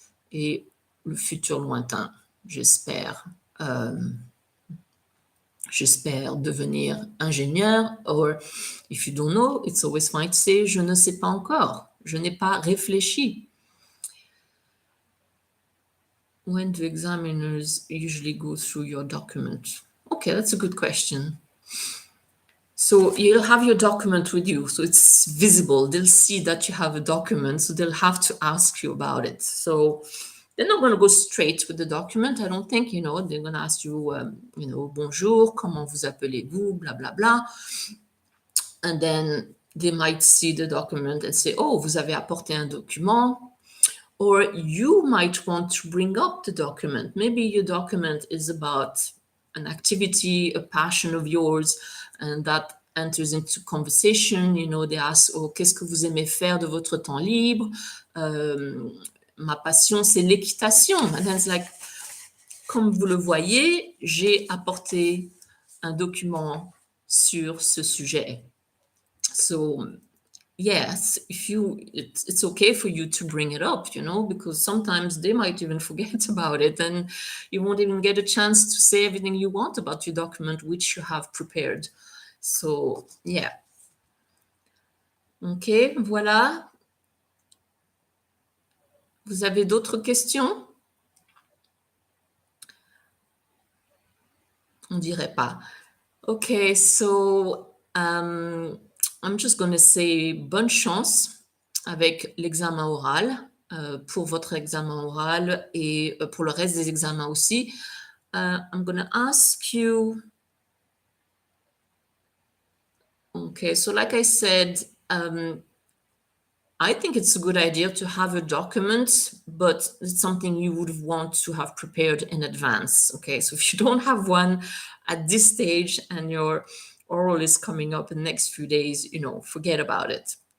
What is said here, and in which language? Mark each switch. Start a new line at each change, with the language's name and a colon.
French: Et le futur lointain, j'espère. J'espère devenir ingénieur.
English: Or, if you don't know, it's always fine to say,
French: je ne sais pas encore. Je n'ai pas réfléchi.
English: When do examiners usually go through your document? Okay, that's a good question. So you'll have your document with you, so it's visible. They'll see that you have a document, so they'll have to ask you about it. So they're not going to go straight with the document. I don't think, they're going to ask you,
French: bonjour, comment vous appelez-vous,
English: blah, blah, blah. And then they might see the document and say, oh,
French: vous avez apporté un document.
English: Or you might want to bring up the document. Maybe your document is about an activity, a passion of yours, and that enters into conversation. They ask,
French: oh, qu'est-ce que vous aimez faire de votre temps libre? Ma passion, c'est l'équitation.
English: And then it's like,
French: comme vous le voyez, j'ai apporté un document sur ce sujet.
English: So, yes, it's okay for you to bring it up, because sometimes they might even forget about it and you won't even get a chance to say everything you want about your document, which you have prepared. So, yeah. Ok, voilà.
French: Vous avez d'autres questions? On dirait pas.
English: Okay, so I'm just going to say
French: bonne chance avec l'examen oral, pour votre examen oral et pour le reste des examens aussi.
English: I'm going to ask you. Okay, so like I said, I think it's a good idea to have a document, but it's something you would want to have prepared in advance. Okay, so if you don't have one at this stage and your oral is coming up in the next few days, forget about it.